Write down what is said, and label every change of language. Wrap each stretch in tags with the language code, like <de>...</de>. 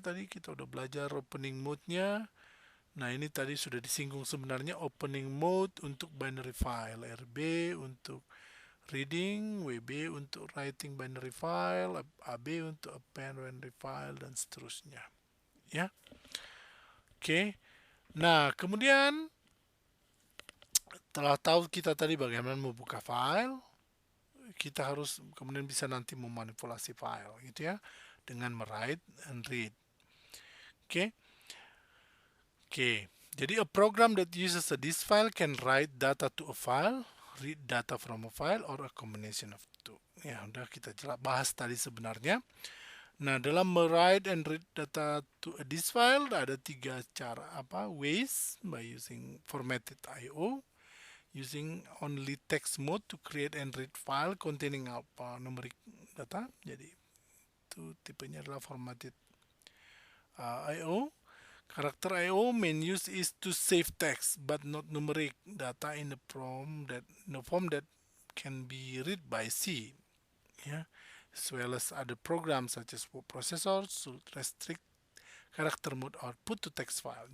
<id>Tadi kita udah belajar opening mode-nya. Nah, ini tadi sudah disinggung sebenarnya opening mode untuk binary file, RB untuk reading, WB untuk writing binary file, AB untuk append binary file, dan seterusnya. Ya. Oke. Nah, kemudian setelah tahu kita tadi bagaimana membuka file, kita harus kemudian bisa nanti memanipulasi file gitu ya, dengan write and read. Oke.</id> <en>Jadi a program that uses a disk file can write data to a file, read data from a file, or a combination of two.</en> <id>Ya, udah kita bahas tadi sebenarnya. Nah, dalam write and read data to a disk file ada 3 cara ways:</id> <en>by using formatted I/O, using only text mode to create and read file containing numeric data.</en> <id>Jadi itu tipenya adalah formatted I/O.</id> <en>Character I/O main use is to save text but not numeric data in a form that can be read by C, yeah, as well as other programs such as word processor should restrict character mode output to text file.</en>